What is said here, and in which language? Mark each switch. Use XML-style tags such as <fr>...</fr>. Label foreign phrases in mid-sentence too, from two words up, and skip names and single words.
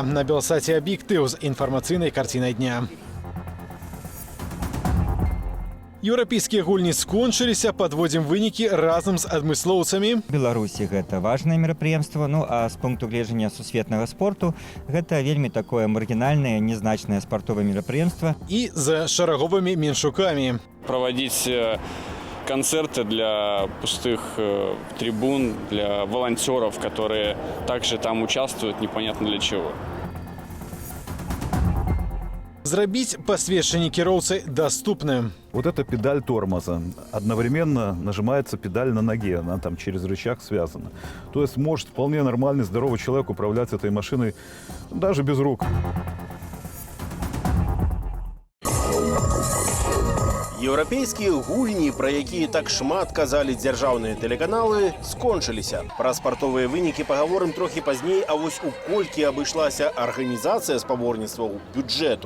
<be>На Белсаце аб'ектыў з інфармацыйнай карцінай дня. Еўрапейскія гульні скончыліся, падводзім вынікі разам з адмыслоўцамі. Беларусі гэта важнае мерапрыемства, а з пункту гледжання сусветнага спорту гэта вельмі такое маргінальнае, незначнае спартовае мерапрыемства. І за шараговымі меншукамі.</be> <ru>Проводить концерты для пустых трибун, для волонтеров, которые также там участвуют, непонятно для чего.</ru> <be>Зрабіць пасведчанне кіроўцы доступным.</be> <ru>Вот эта педаль тормоза. Одновременно нажимается педаль на ноге, она там через рычаг связана. То есть может вполне нормальный, здоровый человек управлять этой машиной даже без рук.</ru> <be>Еўрапейскія гульні, пра якія так шмат казалі дзяржаўныя тэлеканалы, скончыліся. Пра спартовыя вынікі пагаворым трохі пазней, а вось у колькі абышлася арганізацыя спаборніцтваў бюджэту.</be>